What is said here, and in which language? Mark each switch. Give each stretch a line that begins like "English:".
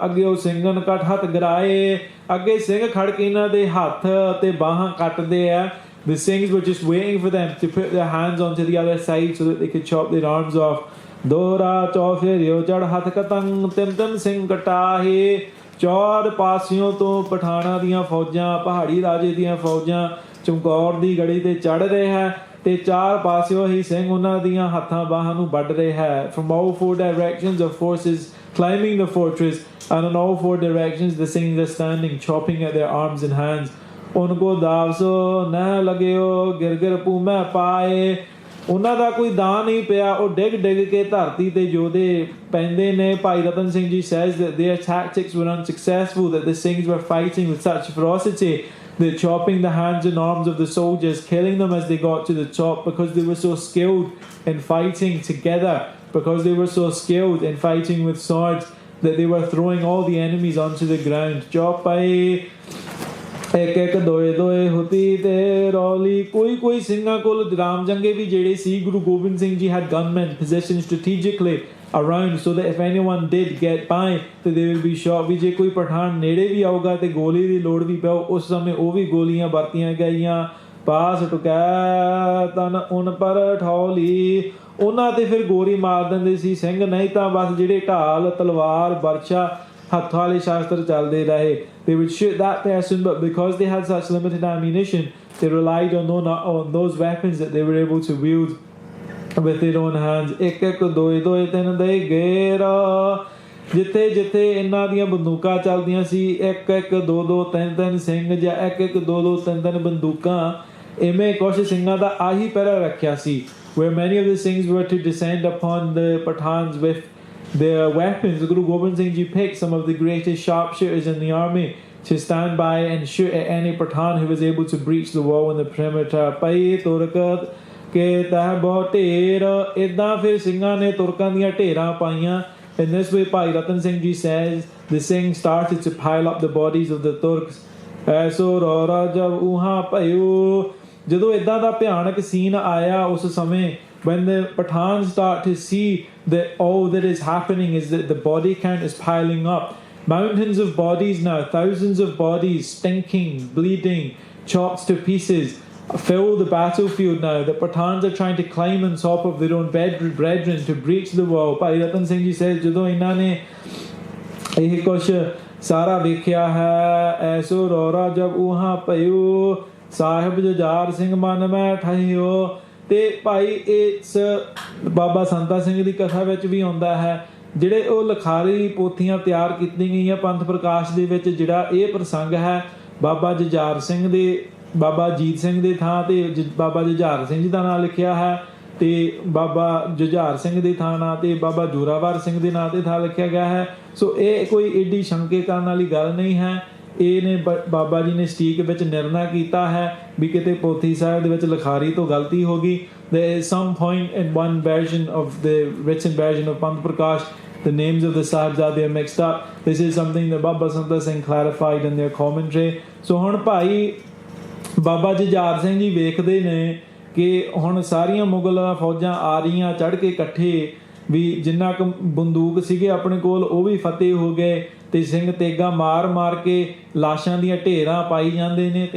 Punjabi: ਅੱਗੇ ਉਹ ਸਿੰਘਨ ਕੱਟ ਹੱਥ ਗਰਾਏ, ਅੱਗੇ ਸਿੰਘ ਖੜ ਕੇ ਇਹਨਾਂ ਦੇ ਹੱਥ ਤੇ ਬਾਹਾਂ ਕੱਟਦੇ ਆ.
English: The Singhs were just waiting for them to put their hands onto the other side so that they could chop their arms off.
Punjabi: ਦੋਰਾ ਚੌਫੇਰਿਓ ਚੜ ਹੱਥ ਕਤੰਗ, ਤਿੰਨ ਸਿੰਘ ਕਟਾਹੇ. ਚਾਰ ਪਾਸਿਓਂ ਤੋਂ ਪਠਾਨਾਂ ਦੀਆਂ ਫੌਜਾਂ, ਪਹਾੜੀ ਰਾਜੇ ਦੀਆਂ ਫੌਜਾਂ ਚਮਕੌਰ ਦੀ ਗੜੀ ਤੇ ਚੜ੍ਹ ਰਹੇ ਹੈ ਤੇ ਚਾਰ ਪਾਸਿਓਂ ਹੀ ਸਿੰਘ ਉਹਨਾਂ ਦੀਆਂ ਹੱਥਾਂ ਬਾਹਾਂ ਨੂੰ ਵੱਢ ਰਹੇ ਹੈ.
English: From all four directions of forces climbing the fortress, and in all four directions the Singhs are standing chopping at their arms and hands.
Punjabi: ਉਨਕੋ ਦਾਵਸੋ ਨਾ ਲਗਿਓ ਗਿਰ ਪੂਮੈ ਪਾਏ, ਉਹਨਾਂ ਦਾ ਕੋਈ ਦਾਅ ਨਹੀਂ ਪਿਆ, ਉਹ ਡਿੱਗ ਕੇ ਧਰਤੀ ਤੇ ਯੋਧੇ ਪੈਂਦੇ ਨੇ.
English: Bhai Rattan Singh ji says that their tactics were unsuccessful, that the Singhs were fighting with such ferocity that chopping the hands and arms of the soldiers, killing them as they got to the top, because they were so skilled in fighting together, because they were so skilled in fighting with swords, that they were throwing all the enemies onto the ground.
Punjabi: Chopai ਇੱਕ ਦੋਏ Houthi ਤੇ ਰੌਲੀ. ਕੋਈ ਸਿੰਘਾਂ ਕੋਲ ਰਾਮ ਜੰਗੇ ਵੀ ਜਿਹੜੇ ਸੀ,
English: Guru Gobind Singh Ji had gunmen positioned strategically around so that if anyone did get by that they will be shot.
Punjabi: ਵੀ ਜੇ ਕੋਈ ਪਠਾਨ ਨੇੜੇ ਵੀ ਆਊਗਾ ਤੇ ਗੋਲੀ ਦੀ ਲੋੜ ਵੀ ਪਊ, ਉਸ ਸਮੇਂ ਉਹ ਵੀ ਗੋਲੀਆਂ ਵਰਤੀਆਂ ਗਈਆਂ. ਪਾਸ ਟੁਕੈ ਤਨ ਉਨ ਪਰ ਠੌਲੀ, ਉਹਨਾਂ ਤੇ ਫਿਰ ਗੋਲੀ ਮਾਰ ਦਿੰਦੇ ਸੀ ਸਿੰਘ, ਨਹੀਂ ਤਾਂ ਬਸ ਜਿਹੜੇ ਢਾਲ ਤਲਵਾਰ ਬਰਛਾ ਹੱਥ ਵਾਲੇ ਸ਼ਾਸਤਰ ਚੱਲਦੇ ਰਹੇ.
English: They would shoot that person, but because they had such limited ammunition, they relied on those weapons that they were able to wield with their own hands.
Punjabi: ਇੱਕ ਦੋਏ ਤਿੰਨ ਦੇ ਗੇਰ, ਜਿੱਥੇ ਇਹਨਾਂ ਦੀਆਂ ਬੰਦੂਕਾਂ ਚੱਲਦੀਆਂ ਸੀ, ਇੱਕ ਦੋ ਤਿੰਨ ਸਿੰਘ ਜਾਂ ਇੱਕ ਦੋ ਤਿੰਨ ਬੰਦੂਕਾਂ ਇਵੇਂ ਕੁਛ ਸਿੰਘਾਂ ਦਾ ਆਹੀ ਪਹਿਰਾ ਰੱਖਿਆ ਸੀ,
English: where many of the Singhs were to descend upon the Pathans with their weapons. Guru Gobind Singh Ji picked some of the greatest sharpshooters in the army to stand by and shoot at any Pathan who was able to breach the wall in the perimeter.
Punjabi: Pai Turkat ke tah bahut ਢੇਰ, ਇੱਦਾਂ ਫਿਰ ਸਿੰਘਾਂ ਨੇ ਤੁਰਕਾਂ ਦੀਆਂ ਢੇਰਾਂ ਪਾਈਆਂ.
English: In this way, Bhai Ratan Singh Ji says, the Singhs started to pile up the bodies of the Turks.
Punjabi: ਐਸੋ ਰੌਰਾ ਜਬ ਉਹਾਂ ਭਇਓ, ਜਦੋਂ ਇੱਦਾਂ ਦਾ ਭਿਆਨਕ ਸੀਨ ਆਇਆ ਉਸ ਸਮੇਂ,
English: when the Pathans start to see that all that is happening is that the body count is piling up. Mountains of bodies now, thousands of bodies, stinking, bleeding, chopped to pieces, fill the battlefield now. The Pathans are trying to climb on top of their own brethren to breach the wall. Bhai Ratan Singh Ji says,
Punjabi: ਜਦੋਂ ਇਹਨਾਂ ਨੇ ਇਹ ਕੁਛ ਸਾਰਾ ਵੇਖਿਆ ਹੈ, ਐਸੋ ਰੌਰਾ ਜਬ ਉਹਾਂ ਭਇਓ, ਸਾਹਿਬ ਜੁਝਾਰ ਸਿੰਘ ਮਨ ਮੈਂ ਠਹਿਓ. ਤੇ ਭਾਈ ਇਸ ਬਾਬਾ ਸੰਤਾ ਸਿੰਘ ਦੀ ਕਥਾ ਵਿੱਚ ਵੀ ਆਉਂਦਾ ਹੈ, ਜਿਹੜੇ ਉਹ ਲਿਖਾਰੀ ਪੋਥੀਆਂ ਤਿਆਰ ਕੀਤੀਆਂ ਗਈਆਂ ਪੰਥ ਪ੍ਰਕਾਸ਼ ਦੇ ਵਿੱਚ, ਜਿਹੜਾ ਇਹ ਪ੍ਰਸੰਗ ਹੈ ਬਾਬਾ ਜੁਝਾਰ ਸਿੰਘ ਦੇ, ਬਾਬਾ ਅਜੀਤ ਸਿੰਘ ਦੇ ਥਾਂ ਤੇ ਬਾਬਾ ਜੁਝਾਰ ਸਿੰਘ ਜੀ ਦਾ ਨਾਂ ਲਿਖਿਆ ਹੈ, ਤੇ ਬਾਬਾ ਜੁਝਾਰ ਸਿੰਘ ਦੇ ਥਾਂ ਨਾਂ ਤੇ ਬਾਬਾ ਜੋਰਾਵਰ ਸਿੰਘ ਦੇ ਨਾਂ ਤੇ ਥਾਂ ਲਿਖਿਆ ਗਿਆ ਹੈ. ਸੋ ਇਹ ਕੋਈ ਏਡੀ ਸ਼ੰਕੇ ਕਰਨ ਵਾਲੀ ਗੱਲ ਨਹੀਂ ਹੈ. ਇਹਨੇ ਬਾਬਾ ਜੀ ਨੇ ਸਟੀਕ ਵਿੱਚ ਨਿਰਣਾ ਕੀਤਾ ਹੈ ਵੀ ਕਿਤੇ ਪੋਥੀ ਸਾਹਿਬ ਦੇ ਵਿੱਚ ਲਿਖਾਰੀ ਤੋਂ ਗਲਤੀ ਹੋ ਗਈ.
English: There is some point in one version of the written version of Panth Prakash, the names of the Sahibzaday are mixed up. This is something that Baba Santa Singh clarified in their commentary.
Punjabi: So ਹੁਣ ਭਾਈ ਬਾਬਾ ਜੁਝਾਰ ਸਿੰਘ ਜੀ ਵੇਖਦੇ ਨੇ ਕਿ ਹੁਣ ਸਾਰੀਆਂ ਮੁਗਲ ਫੌਜਾਂ ਆ ਰਹੀਆਂ ਚੜ੍ਹ ਕੇ ਇਕੱਠੇ, ਵੀ ਜਿੰਨਾ ਕੁ ਬੰਦੂਕ ਸੀਗੇ ਆਪਣੇ ਕੋਲ ਉਹ ਵੀ ਫਤਿਹ ਹੋ ਗਏ, ਤੇ ਸਿੰਘ ਤੇਗਾ ਮਾਰ ਮਾਰ ਕੇ ਲਾਸ਼ਾਂ ਦੀਆਂ ਢੇਰਾਂ ਪਾਈ ਜਾਂਦੇ ਨੇ.